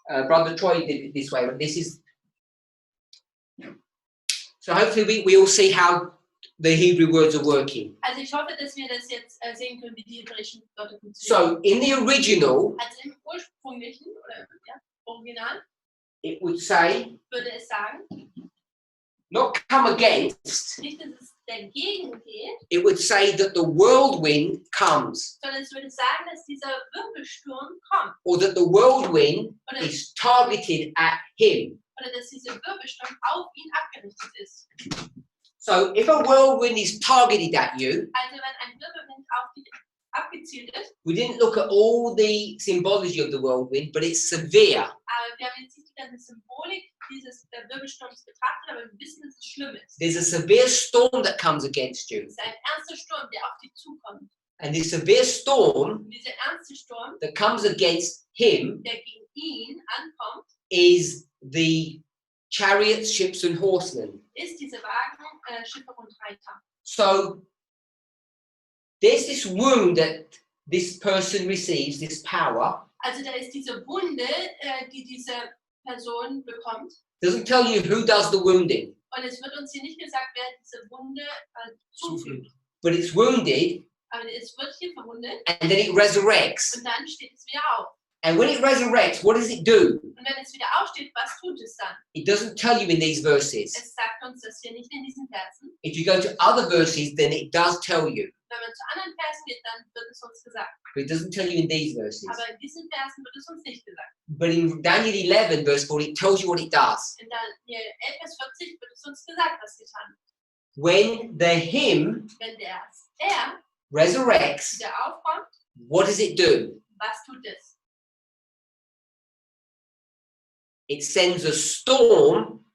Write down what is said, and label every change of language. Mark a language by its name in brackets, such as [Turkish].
[English] Brother Troy did it this way, but this is. So hopefully we all see how the Hebrew words are working. [German] Also ich hoffe, dass wir das jetzt sehen können, wie die hebräischen Wörter funktionieren. [English] So in the original, [German] Also im ursprünglichen oder ja, Original [English] it would say [German] würde es sagen, [English] not come against. [German] nicht, dass es dagegen geht, [English] It would say that the whirlwind comes, [German] sondern es würde sagen, dass dieser Wirbelsturm kommt [English] or that the whirlwind [German] oder, [English] is targeted at him. [German] oder dass dieser Wirbelsturm auf ihn abgerichtet ist. [English] So if a whirlwind is targeted at you, [German] Also wenn ein Wirbelwind auf dich abgezielt ist, [English] we didn't look at all the symbology of the whirlwind, but it's severe. [German] aber wir haben jetzt nicht die ganze Symbolik dieses Wirbelsturms betrachtet, aber wir wissen, dass es schlimm ist. [English] There's a severe storm that comes against you. [German] Es ist ein ernster Sturm, der auf dich zukommt. [English] And this severe storm [German] Und dieser ernste Sturm, [English] that comes against him [German] der gegen ihn ankommt, [English] is the chariots, ships, and horsemen. [German] ist diese Wagen, Schiffe und Reiter. [English] So there's this wound that this person receives, this power. [German] Also da ist diese Wunde, die diese Person bekommt. [English] Doesn't tell you who does the wounding, [German] Und es wird uns hier nicht gesagt, wer diese Wunde zufügt. [English] but it's wounded [German] Aber es wird hier verwundet [English] and then it resurrects. [German] und dann steht es wieder auf. [English] And when it resurrects, what does it do? [German] Und wenn es wieder aufsteht, was tut es dann? [English] It doesn't tell you in these verses. [German] Es sagt uns das hier nicht in diesen Versen. [English] If you go to other verses, then it does tell you, [German] Wenn man zu anderen Versen geht, dann wird es uns gesagt. [English] but it doesn't tell you in these verses. [German] Aber in diesen Versen wird es uns nicht gesagt. [English] But in Daniel 11, verse 4, it tells you what it does. [German] In Daniel 11, Vers 40 wird es uns gesagt, was getan wird. [English] When the him [German] Wenn er [English] resurrects, [German] wieder aufkommt, [English] what does it do? [German] was tut es? [English] It sends a storm